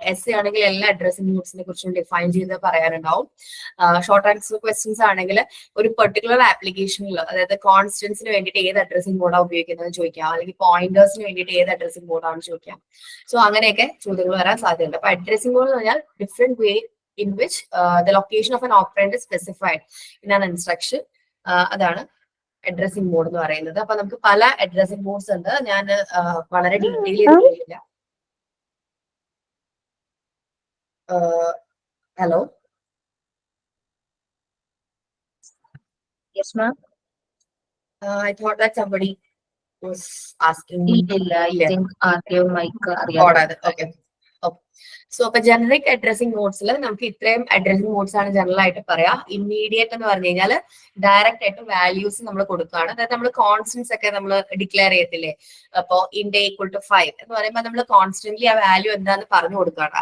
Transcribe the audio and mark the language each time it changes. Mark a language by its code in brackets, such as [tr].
[ml] S A ആണെങ്കിൽ എല്ലാ addressing മോഡ്സിനെ കുറിച്ചും ഡിഫൈൻ ചെയ്ത് പറയാനുണ്ടാവും. ഷോർട്ട് ആൻസർ ക്വസ്റ്റ്യൻസ് ആണെങ്കിൽ ഒരു പെർട്ടിക്കുലർ ആപ്ലിക്കേഷനിൽ, അതായത് കോൺസ്റ്റൻസിന് വേണ്ടിയിട്ട് ഏത് അഡ്രസ്സിംഗ് മോഡാണ് ഉപയോഗിക്കുന്നത് ചോദിക്കാം, അല്ലെങ്കിൽ പോയിന്റേഴ്സിന് വേണ്ടിയിട്ട് ഏത് അഡ്രസ്സിംഗ് മോഡാണ് ചോദിക്കാം. സോ അങ്ങനെയൊക്കെ ചോദ്യങ്ങൾ വരാൻ സാധ്യതയുണ്ട്. അപ്പൊ അഡ്രസ്സിംഗ് മോഡ് എന്ന് പറഞ്ഞാൽ different way [en] in which the location of an operand is specified in an instruction. [ml] അതാണ് അഡ്രസ്സിംഗ് മോഡ് എന്ന് പറയുന്നത്. അപ്പൊ നമുക്ക് പല അഡ്രസ്സിംഗ് മോഡ്സ് ഉണ്ട്. ഞാൻ വളരെ ഡീറ്റെയിൽ ചെയ്തിട്ടില്ല. Hello, [en] Yes, ma'am. I thought that somebody was asking me. [ml] ഇല്ല, [en] I think [ml] ആർക്കെയോ മൈക്ക് അറിയാതെ. [en] Okay. [ml] സോ അപ്പൊ ജനറിക് അഡ്രസ്സിംഗ് മോഡ്സിൽ നമുക്ക് ഇത്രയും അഡ്രസ്സിംഗ് മോഡ്സ് ആണ് ജനറൽ ആയിട്ട് പറയാം. ഇമ്മീഡിയറ്റ് എന്ന് പറഞ്ഞു കഴിഞ്ഞാൽ ഡയറക്റ്റ് ആയിട്ട് വാല്യൂസ് നമ്മൾ കൊടുക്കുകയാണ്. അതായത് നമ്മൾ കോൺസ്റ്റൻസ് ഒക്കെ നമ്മൾ ഡിക്ലെയർ ചെയ്യത്തില്ലേ, അപ്പോ ഇൻഡെ ഈക്വൽ ടു 5 എന്ന് പറയുമ്പോൾ നമ്മൾ കോൺസ്റ്റന്റ്ലി ആ വാല്യൂ എന്താന്ന് പറഞ്ഞു കൊടുക്കുകയാണ്.